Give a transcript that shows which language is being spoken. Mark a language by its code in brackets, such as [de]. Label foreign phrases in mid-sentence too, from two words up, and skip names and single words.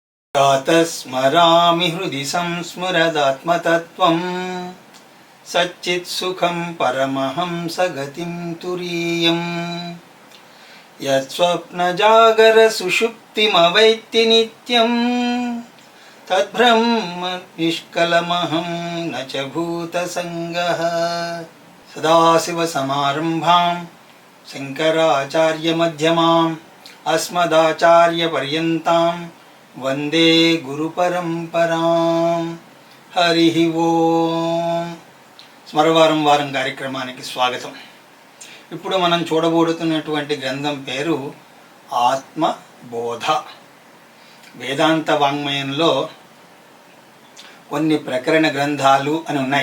[sa] स्मरामि हृदि संस्मरदात्मतत्त्वं सच्चित्सुखं परमहंसगतिं तुरीयम् यत्स्वप्नजागरसुषुप्तिमवैत्ति नित्यं तद्ब्रह्म निष्कलमहं न च भूतसङ्गः। सदाशिवसमारम्भां शङ्कराचार्यमध्यमाम् अस्मदाचार्यपर्यन्तां वन्दे गुरु परम्पराम्. हरि ओं. [te] స్మరవారం వారం కార్యక్రమానికి స్వాగతం. ఇప్పుడు మనం చూడబోతున్నటువంటి గ్రంథం పేరు ఆత్మబోధ. వేదాంత వాంగ్మయంలో కొన్ని ప్రకరణ గ్రంథాలు అని ఉన్నాయి.